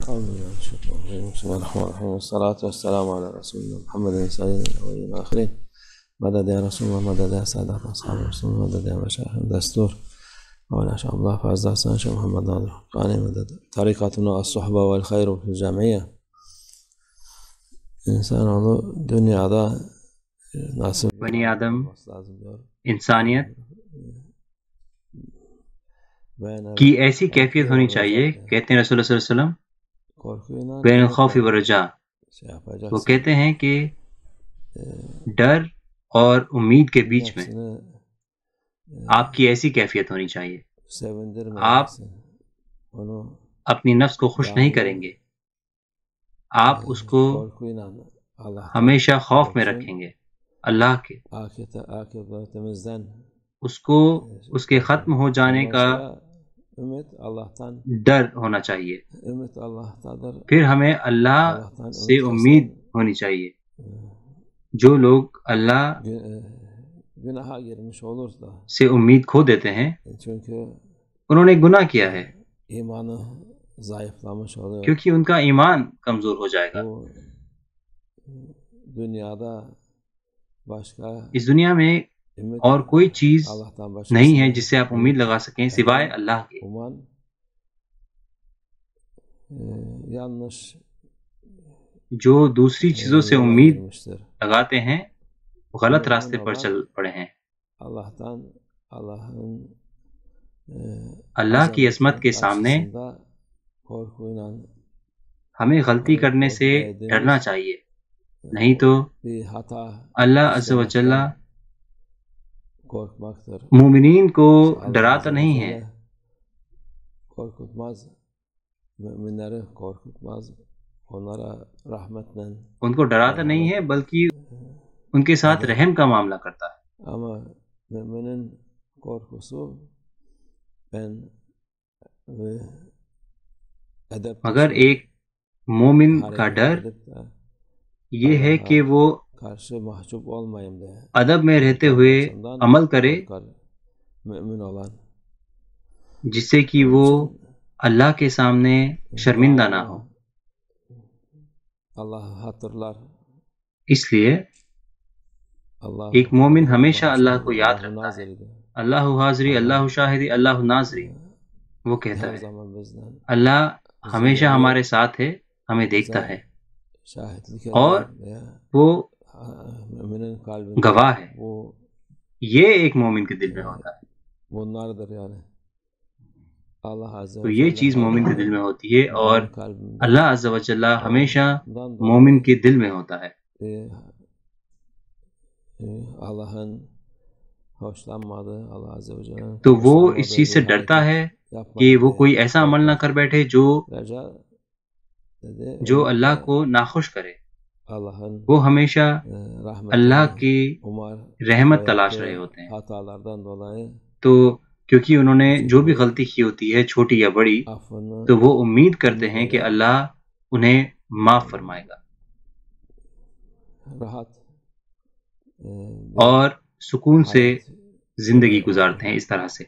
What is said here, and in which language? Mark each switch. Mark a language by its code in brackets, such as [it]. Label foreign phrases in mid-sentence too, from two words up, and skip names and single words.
[ar] أعوذ بالله من الشيطان الرجيم. بسم الله الرحمن الرحيم، والصلاة والسلام على رسولنا محمد سيد الأولين والآخرين. مدد يا رسول الله، مدد يا سادات أصحاب رسول الله، مدد يا مشايخ الدستور مولانا شيخ الله فاز حسن شيخ محمد ناظر الحقاني. مدد طريقتنا الصحبة والخير في الجمعية. [tr] İnsan oğlu dünyada nasıl [ur] بنی آدم [tr] olması lazım diyor. [ur] انسانیت [tr] Ben [ur] کی ایسی کیفیت ہونی چاہیے، کہتے ہیں [ar] رسول اللہ صلی اللہ علیہ وسلم، [tr] korkuyla [ar] بین الخوف والرجاء. [tr] şey yapacaksın. [ur] وہ کہتے ہیں کہ ڈر اور امید کے بیچ میں [tr] Nefsini [ur] آپ کی ایسی کیفیت ہونی چاہیے. [tr] sevindirmeyeceksin. Onu [ur] اپنی نفس کو خوش نہیں کریں گے، آپ اس کو [tr] korkuyla Allah'tan [ur] ہمیشہ خوف میں رکھیں گے اللہ کے. [tr] akıbetimizden [ur] اس کو اس کے ختم ہو جانے کا [tr] ümit Allah'tan, [ur] ڈر ہونا چاہیے. [tr] ümit Allah'tadır. [ur] پھر ہمیں اللہ سے امید ہونی چاہیے. جو لوگ اللہ [tr] Günaha girmiş olur da, [ur] سے امید کھو دیتے ہیں [tr] çünkü [ur] انہوں نے گناہ کیا ہے، [tr] imanı zayıflamış oluyor. [ur] کیونکہ ان کا ایمان کمزور ہو جائے گا. [tr] Bu dünyada başka [ur] اس دنیا میں [tr] ümit [ur] اور کوئی چیز [tr] Allah'tan başka [ur] نہیں ہے جس سے آپ امید لگا سکیں سوائے اللہ کے. [tr] uman yanlış [ur] جو دوسری چیزوں سے [tr] yola [ur] امید [tr] girmiştir. [ur] لگاتے ہیں وہ غلط راستے پر چل پڑے ہیں. [tr] Allah'tan, Allah'ın [ur] اللہ کی عظمت کے سامنے [tr] karşısında korkuyla [ur] ہمیں غلطی کرنے سے ڈرنا چاہیے، نہیں تو [tr] bir hata [ar] اللہ عز و جل [tr] korkmaktır. [ur] مومنین کو [tr] Allah [ur] ڈراتا [ar] عز و [ur] نہیں [tr] Celle [ur] ہے، [tr] korkutmaz, müminleri korkutmaz, onlara rahmetle, [ur] ان کو ڈراتا نہیں ہے بلکہ ان کے ساتھ رحم کا معاملہ کرتا ہے. [tr] ama müminin korkusu ben edep [ur] مگر ایک مومن کا ڈر یہ ہے کہ وہ [tr] karşı mahcup olmayayım diye. [ur] ادب میں رہتے ہوئے عمل کرے [tr] Korkar mümin olan. [ur] جس سے کہ وہ اللہ کے سامنے شرمندہ نہ ہو. [tr] Allah'ı hatırlar. [ur] اس لیے [tr] Allah [ur] ایک مومن ہمیشہ اللہ کو یاد رکھتا ہے. [tr] naziridir. [ar] اللہ حاضری، اللہ شاہدی، اللہ ناظری. [ur] وہ کہتا [tr] Her [ur] ہے [tr] zaman bizden [ur] اللہ ہمیشہ ہمارے ساتھ ہے، ہمیں دیکھتا ہے [tr] şahitlik [ur] اور [tr] eder veya [ur] وہ [tr] müminin kalbinde [ur] گواہ ہے. [tr] bu [ur] یہ ایک مومن کے دل میں ہوتا ہے. [tr] bunlardır yani. [ar] الله عز [ur] تو [tr] ve [ur] یہ [tr] Celle [ur] چیز مومن کے دل میں ہوتی ہے اور [tr] kalbinde [ar] اللہ عز و جل [ur] ہمیشہ مومن کے دل میں ہوتا ہے. [tr] Allah'ın hoşlanmadığı, [ar] الله عز و جل'nin [ur] تو وہ اس [tr] hoşlanmadığı [ur] چیز سے [tr] bir [ur] ڈرتا [tr] hareket [ur] ہے [tr] yapmayın [ur] کہ وہ [tr] diye. [ur] کوئی ایسا عمل نہ کر بیٹھے جو [tr] Reca dedi, [ur] جو اللہ کو ناخوش کرے. [tr] Allah'ın [ur] وہ ہمیشہ [tr] rahmetini [ur] اللہ کی [tr] umar [ur] رحمت [tr] ve [ur] تلاش [tr] yaptığı [ur] رہے ہوتے ہیں. [tr] hatalardan dolayı [ur] تو کیونکہ انہوں نے جو بھی غلطی کی ہوتی ہے چھوٹی یا بڑی [tr] affını [ur] تو وہ امید کرتے ہیں کہ اللہ انہیں معاف فرمائے گا [tr] rahat [ur] اور سکون سے زندگی گزارتے ہیں اس طرح سے.